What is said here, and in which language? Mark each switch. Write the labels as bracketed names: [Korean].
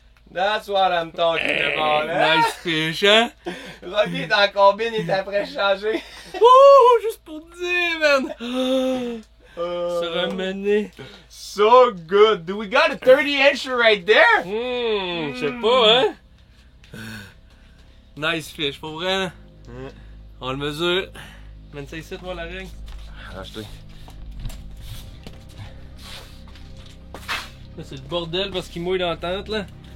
[English] That's what I'm talking about, [French] hein? [English] Nice fish, [French] hein? Robbie est dans la combine, il est après changer. Oh, juste pour te dire, man! Sur un mené. [English] So good! Do we got a 30-incher right there? [French] Je sais pas, hein? [English] Nice fish, [French] pour vrai, hein? On le mesure. Mène ça ici, toi, la règle. Arrache-toi. Là, c'est le bordel parce qu'il mouille dans la tente, là.